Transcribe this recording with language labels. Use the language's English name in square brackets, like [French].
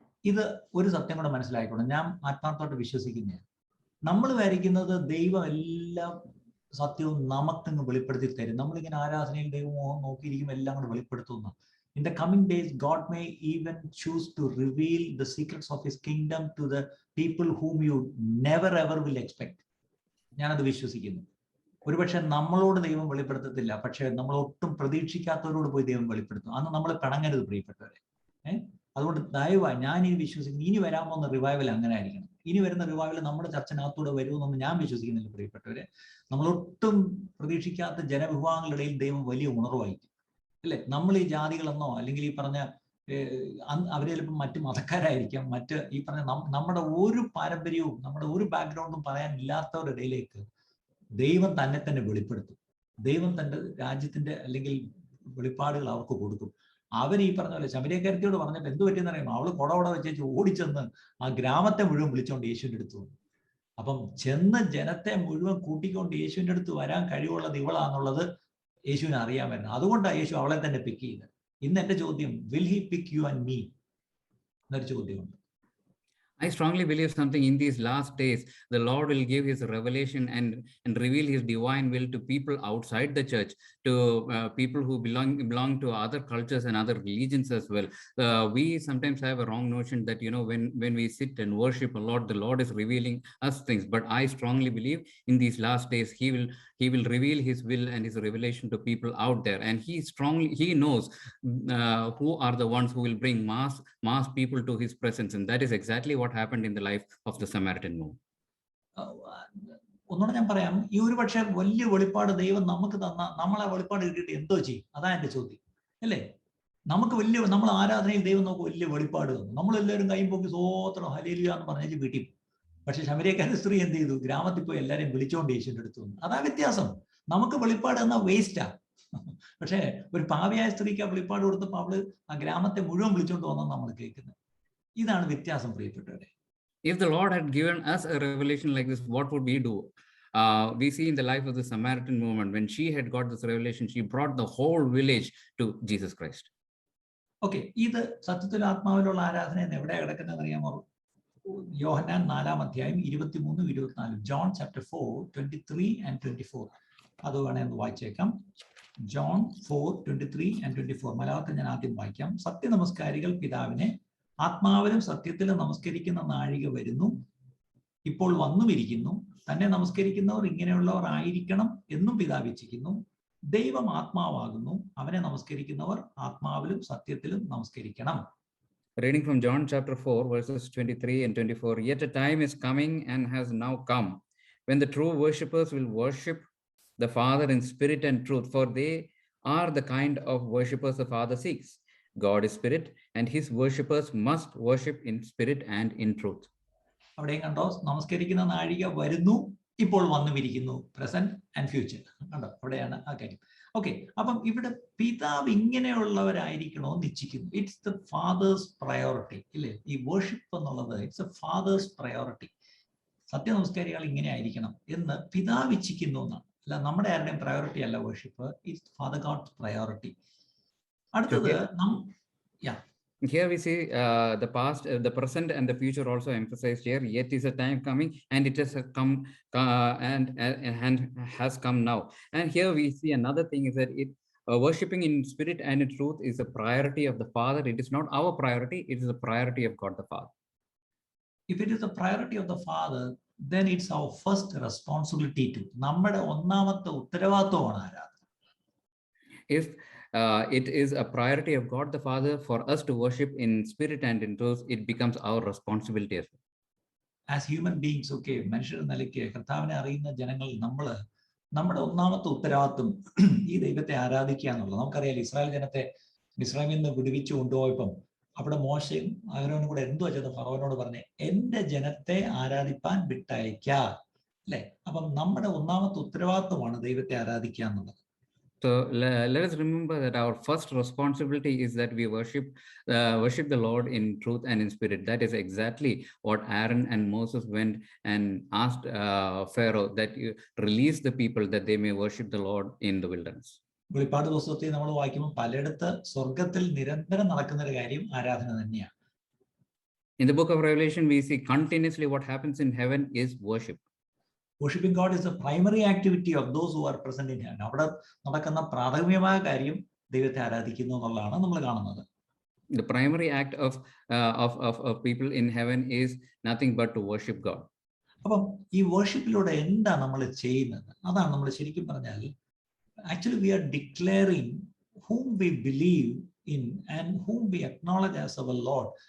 [Malayalam] ഇത് ഒരു സത്യം കൂടെ മനസ്സിലായിക്കോണം, ഞാൻ ആത്മാർത്ഥമായിട്ട് വിശ്വസിക്കുന്നതാണ്. നമ്മൾ വിചാരിക്കുന്നത് ദൈവം എല്ലാ സത്യവും നമുക്കങ്ങ് വെളിപ്പെടുത്തി തരും, നമ്മളിങ്ങനെ ആരാധനയിൽ ദൈവമോഹം നോക്കിയിരിക്കുമ്പോൾ എല്ലാം കൂടെ വെളിപ്പെടുത്തുന്നു. [English] In the coming days, God may even choose to reveal the secrets of his kingdom to the people whom you never ever will expect. [Malayalam] ഞാനത് വിശ്വസിക്കുന്നു. ഒരുപക്ഷെ നമ്മളോട് ദൈവം വെളിപ്പെടുത്തത്തില്ല, പക്ഷെ നമ്മൾ ഒട്ടും പ്രതീക്ഷിക്കാത്തവരോട് പോയി ദൈവം വെളിപ്പെടുത്തും. അന്ന് നമ്മൾ പിണങ്ങരുത് പ്രിയപ്പെട്ടവരെ. അതുകൊണ്ട് ദയവായി ഞാൻ ഇനി വിശ്വസിക്കുന്നു, ഇനി വരാൻ പോകുന്ന റിവൈവൽ അങ്ങനെ ആയിരിക്കണം. ഇനി വരുന്ന റിവൈവൽ നമ്മുടെ ചർച്ചനകത്തൂടെ വരുമെന്നൊന്നും ഞാൻ വിശ്വസിക്കുന്നില്ല പ്രിയപ്പെട്ടവരെ. നമ്മളൊട്ടും പ്രതീക്ഷിക്കാത്ത ജനവിഭാഗങ്ങളിടയിൽ ദൈവം വലിയ ഉണർവായിരിക്കും അല്ലെ? നമ്മൾ ഈ ജാതികളെന്നോ അല്ലെങ്കിൽ ഈ പറഞ്ഞ അവര് ചിലപ്പോൾ മറ്റു മതക്കാരായിരിക്കാം, മറ്റ് ഈ പറഞ്ഞ നമ്മുടെ ഒരു പാരമ്പര്യവും നമ്മുടെ ഒരു ബാക്ക്ഗ്രൗണ്ടും പറയാനില്ലാത്തവരുടെ ഇടയിലേക്ക് ദൈവം തന്നെ വെളിപ്പെടുത്തും. ദൈവം തൻ്റെ രാജ്യത്തിന്റെ അല്ലെങ്കിൽ വെളിപ്പാടുകൾ അവർക്ക് കൊടുക്കും. അവർ ഈ പറഞ്ഞ പോലെ ശമരിയക്കാരത്തിയോട് പറഞ്ഞപ്പോൾ എന്ത് പറ്റിയെന്ന് അറിയാമോ? അവള് കൊട വെച്ചേച്ച് ഓടിച്ചെന്ന് ആ ഗ്രാമത്തെ മുഴുവൻ വിളിച്ചോണ്ട് യേശുവിൻ്റെ അടുത്ത് വന്നു. അപ്പം ചെന്ന് ജനത്തെ മുഴുവൻ കൂട്ടിക്കൊണ്ട് യേശുവിൻ്റെ അടുത്ത് വരാൻ കഴിവുള്ളത് ഇവളാന്നുള്ളത് യേശുവിനെ അറിയാമായിരുന്നു. അതുകൊണ്ടാണ് യേശു അവളെ തന്നെ പിക്ക് ചെയ്തത്. ഇന്ന് എൻ്റെ ചോദ്യം, [English] will he pick you and me [Malayalam] എന്നൊരു ചോദ്യമുണ്ട്. [English] I strongly believe something in these last days, the Lord will give his revelation and reveal his divine will to people outside the church, to people who belong to other cultures and other religions as well. We sometimes have a wrong notion that, when we sit and worship a Lord, the Lord is revealing us things. But I strongly believe in these last days, he will reveal his will and his revelation to people out there. And he knows who are the ones who will bring mass people to his presence. And that is exactly what happened in the life of the Samaritan woman. [Malayalam] ഒന്നുകൂടെ ഞാൻ പറയാം, ഈ ഒരു പക്ഷേ വലിയ വെളിപ്പാട് ദൈവം നമുക്ക് തന്ന, നമ്മളെ വെളിപ്പാട് കിട്ടിയിട്ട് എന്തോ ചെയ്യും? അതാ എന്റെ ചോദ്യം, അല്ലേ? നമ്മൾ ആരാധനയിൽ ദൈവം നമുക്ക് വലിയ വെളിപ്പാട് തന്നു, നമ്മളെല്ലാവരും കൈ പൊക്കി സ്വോത്രം ഹല്ലേലൂയ എന്ന് പറഞ്ഞേച്ച് വീട്ടിൽ. പക്ഷെ ശമരിയക്കാരൻ സ്ത്രീ എന്ത് ചെയ്തു? ഗ്രാമത്തിൽ പോയി എല്ലാവരെയും വിളിച്ചോണ്ട് യേശുവിന്റെ അടുത്ത് വന്നു. അതാ വ്യത്യാസം. നമുക്ക് വെളിപ്പാട് എന്നാ വേസ്റ്റാ. പക്ഷെ ഒരു പാവിയായ സ്ത്രീക്ക് ആ വെളിപ്പാട് കൊടുത്തപ്പോൾ അവള് ആ ഗ്രാമത്തെ മുഴുവൻ വിളിച്ചോണ്ട് വന്നെന്ന് നമ്മൾ കേൾക്കുന്നത്. ഇതാണ് വ്യത്യാസം, പ്രിയപ്പെട്ടവരെ. [English] If the Lord had given us a revelation like this, what would we do? We see in the life of the Samaritan woman, when she had got this revelation, she brought the whole village to Jesus Christ. [Malayalam] Okay, ഇത് സത്യത്തിൽ ആത്മാവിലുള്ള ആരാധന എന്ന് എവിടെ കിടക്കുന്നത് അറിയാമോ? യോഹന്നാൻ 4-ാം അധ്യായം 23-24. [English] John chapter 4:23 and 24. [Malayalam] അത് വേണേ ഒന്ന് വായിച്ചേക്കാം. John 4:23 and 24. മലയാളത്തിൽ ഞാൻ ആദ്യം വായിക്കാം. സത്യനമസ്കാരികൾ പിതാവിനെ ആത്മാവിലും സത്യത്തിലും നമസ്കരിക്കുന്ന നാഴിക വരുന്നു, ഇപ്പോൾ വന്നുമിരിക്കുന്നു. തന്നെ നമസ്കരിക്കുന്നവർ ഇങ്ങനെയുള്ളവർ ആയിരിക്കണം എന്നും പിതാവ് ഇച്ഛിക്കുന്നു. ദൈവം ആത്മാവാകുന്നു, അവനെ നമസ്കരിക്കുന്നവർ ആത്മാവിലും സത്യത്തിലും നമസ്കരിക്കണം. [English] Reading from John chapter 4, verses 23 and 24. Yet a time is coming and has now come when the true worshippers will worship the Father in spirit and truth, for they are the kind of worshippers the Father seeks. God is spirit, and his worshippers must worship in spirit and in truth. [Malayalam] അവിടെയും കണ്ടോ, നമസ്കരിക്കുന്ന നാഴിക വരുന്നു, ഇപ്പോൾ വന്നുമിരിക്കുന്നു, [English] Present and future. [Malayalam] കണ്ടോ, അവിടെയാണ് ആ കാര്യം. ഓക്കെ, അപ്പം ഇവിടെ പിതാവ് ഇങ്ങനെയുള്ളവരായിരിക്കണോ എന്ന് ഇച്ഛിക്കുന്നു. [English] it's the father's priority, [Malayalam] ഇല്ലേ? ഈ വർഷിപ്പ് എന്നുള്ളത് [English] It's a father's priority. [Malayalam] സത്യനമസ്കാരികൾ ഇങ്ങനെ ആയിരിക്കണം എന്ന് പിതാവ് ഇച്ഛിക്കുന്നു എന്നാണ്. അല്ല, നമ്മുടെ ആരുടെയും പ്രയോറിറ്റി അല്ല worship. [English] It's father God's priority. [Malayalam] അടുത്തത് [English] Here we see the past, the present, and the future also emphasized here. Yet is a time coming, and it has come, and has come now. And here we see another thing is that worshipping in spirit and in truth is a priority of the Father. It is not our priority; it is a priority of God the Father. If it is a priority of the Father, then it's our first responsibility to. [Malayalam] നമ്മുടെ ഒന്നാമത്തെ ഉത്തരവാദിത്വമാണ് ആരാധന. [English] If it is a priority of God the Father for us to worship in spirit and in truth, it becomes our responsibility as well. As human beings, okay, [Malayalam] മനുഷ്യർ നിലയ്ക്ക് കർത്താവിനെ അറിയുന്ന ജനങ്ങൾ നമ്മുടെ ഒന്നാമത്തെ ഉത്തരവാദിത്വം ഈ ദൈവത്തെ ആരാധിക്കുക എന്നുള്ളത്. നമുക്കറിയാം, ഇസ്രായേൽ ജനത്തെ മിസ്രൈമിൽ നിന്ന് വിടുവിച്ചു കൊണ്ടുപോയപ്പം അവിടെ മോശയും അഹരോനും കൂടെ എന്തോ ചെയ്ത് ഫറവോനോട് പറഞ്ഞ് എന്റെ ജനത്തെ ആരാധിപ്പാൻ വിട്ടയക്ക, അല്ലെ? അപ്പം നമ്മുടെ ഒന്നാമത്തെ ഉത്തരവാദിത്വമാണ് ദൈവത്തെ ആരാധിക്കുക എന്നുള്ളത്. [English] So let us remember that our first responsibility is that we worship the Lord in truth and in spirit. That is exactly what Aaron and Moses went and asked Pharaoh, that you release the people that they may worship the Lord in the wilderness. [Malayalam] വെളിപ്പാട് പുസ്തകത്തിൽ നമ്മൾ വായിക്കുമ്പോൾ പലയിടത്ത് സ്വർഗത്തിൽ നിരന്തരം നടക്കുന്ന ഒരു കാര്യം ആരാധന തന്നെയാണ്. [English] In the book of Revelation, we see continuously what happens in heaven is worship. Worshiping God is the primary activity of those who are present in heaven. [Malayalam] അവിടെ നടക്കുന്ന പ്രാഥമികമായ കാര്യം ദൈവത്തെ ആരാധിക്കുന്നു എന്നുള്ളതാണ് നമ്മൾ കാണുന്നത്. [English] The primary act of people in heaven is nothing but to worship God. [Malayalam] അപ്പം ഈ വർഷിപ്പിലൂടെ എന്താ നമ്മൾ ചെയ്യുന്നത്? അതാണ് നമ്മൾ ശരിക്കും പറഞ്ഞാൽ [English] actually we are declaring whom we believe in and whom we acknowledge as our Lord.